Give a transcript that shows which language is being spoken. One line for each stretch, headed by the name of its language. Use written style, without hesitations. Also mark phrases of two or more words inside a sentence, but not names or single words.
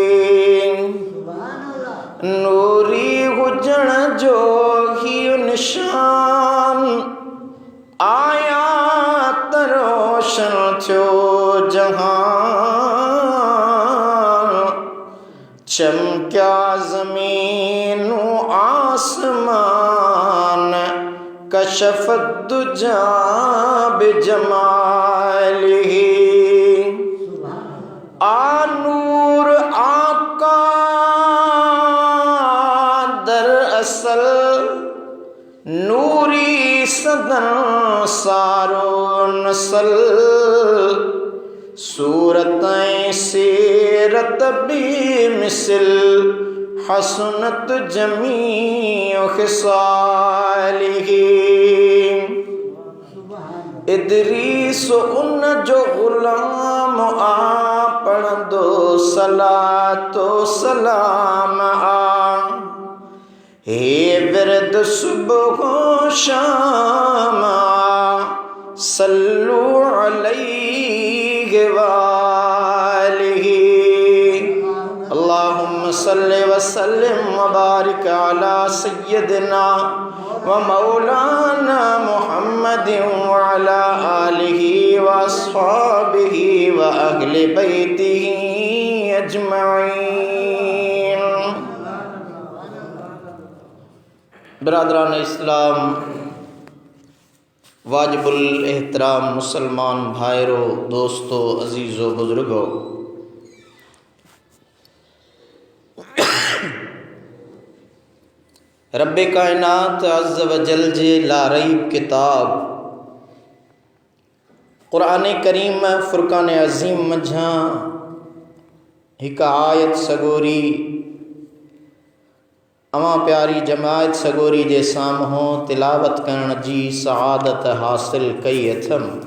Sindhi: नूरी हुजण जो ही निशान आया तरोशन थियो जहां चमक्या ज़मीन आसमान
Arabic: كشف الدجى بجماله.
Sindhi: आनूर आका दरअसल नूरी सदन सारो नसल सूरत सीरत भी मिसल
Arabic: حسنت جميع خصاله.
Sindhi: इदरीस उन जो गुलाम आ पढ़ंदो सलातो सलाम आ हे विरद सुबह शाम
Arabic: صلوا عليه وآله. اللهم صل وسلم وبارك على سيدنا ومولانا محمد وعلى آله وأصحابه وأهل بيته أجمعين.
Urdu: برادران اسلام، واجب الاحترام مسلمان بھائیوں، دوستوں، عزیزوں، بزرگوں,
Sindhi: रब्बे कायनात
Arabic: عز وجل
Sindhi: जे लारईब किताब क़ुरान करीम फ़ुरक़ान अज़ीम मझां हिक आयत सगोरी अमा प्यारी जमायत सगोरी जे साम्हूं तिलावत करण जी सआदत हासिल कई अथम।